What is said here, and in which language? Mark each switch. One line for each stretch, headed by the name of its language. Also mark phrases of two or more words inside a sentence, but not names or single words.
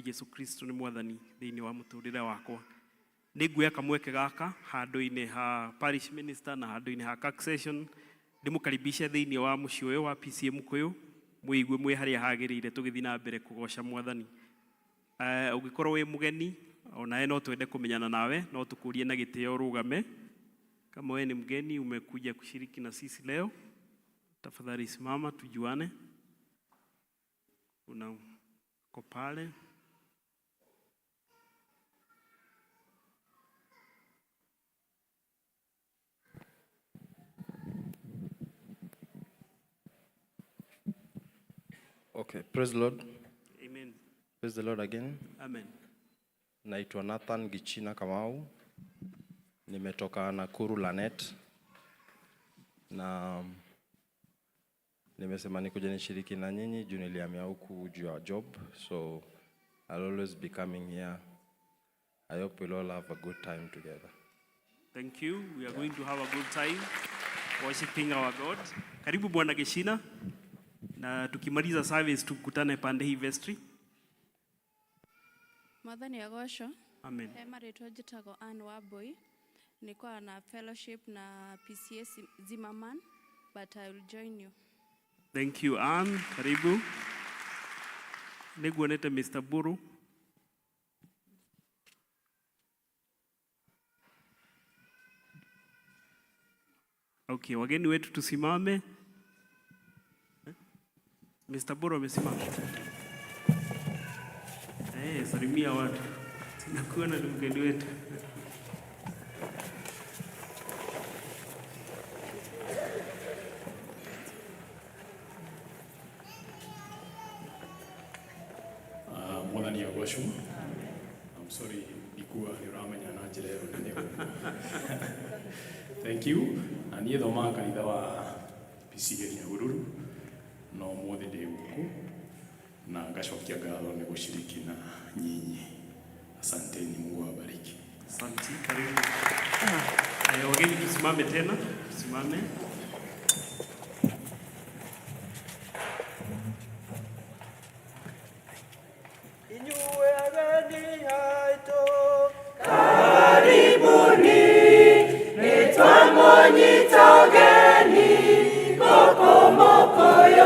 Kikuyu: Yesu Kristo nĩ mwathani thĩinĩ wa mũtũrĩre wakwa. Nĩnguoya kamweke gaka handũ-inĩ ha
English: parish minister
Kikuyu: na handũ-inĩ ha
English: CAC session
Kikuyu: ndĩmũkaribishe thĩinĩ wa mũciĩ ũyũ wa PCM Kũyũ mũigue mwĩ harĩa hagĩrĩire tũgĩthiĩ na mbere kũgoca mwathani. Ũngĩkorwo wĩ mũgeni onawe no twende kũmenyana nawe, no tũkũrie na gĩtĩo rũgame.
Swahili: Kama wewe ni mgeni umekuja kushiriki na sisi leo, tafadhali simama tujuane. Una kopale.
English: Okay, praise the Lord. Amen. Praise the Lord again. Amen.
Swahili: Naitwa Nathan Gichina Kamau. Nimetoka Nakuru Lanet. Na nimesema nikuja nishiriki na nyinyi juu nilihamia huku juu ya job.
English: So I'll always be coming here. I hope we'll all have a good time together. Thank you. We are going to have a good time worshiping our God.
Swahili: Karibu Bwana Geshina. Na tukimaliza service tukutane pande hii vestry.
Kikuyu: Mwathani agocwo.
English: Amen.
Kikuyu: Marĩtwa njĩtagwo Anne Wambui. Nĩkoragwo na fellowship na PCS Zimmerman,
English: but I will join you. Thank you, Anne.
Kikuyu: Karibu. Nĩguonete Mr. Buru.
Swahili: Okay, wageni wetu tusimame. Mr. Buru amesimama. Salimia watu. Tunakuona ni mgeni wetu.
Kikuyu: Mwathani agocwo.
English: I'm sorry
Kikuyu: ikuwa ni ramenya na njira yo nene.
English: Thank you.
Kikuyu: Na niĩ thomaga kanitha wa PCA Nyahururu. No mothe ndĩ gũkũ na ngacokia ngatho nĩ gũshiriki
Swahili: na nyinyi. Asanteni, Mungu awabariki. Asante, karibu. Wageni tusimame tena, tusimame.
Kikuyu: Inyue ageni aitũ karibuni, nĩtwamũnyita ũgeni gũkũ Mũkũyũ.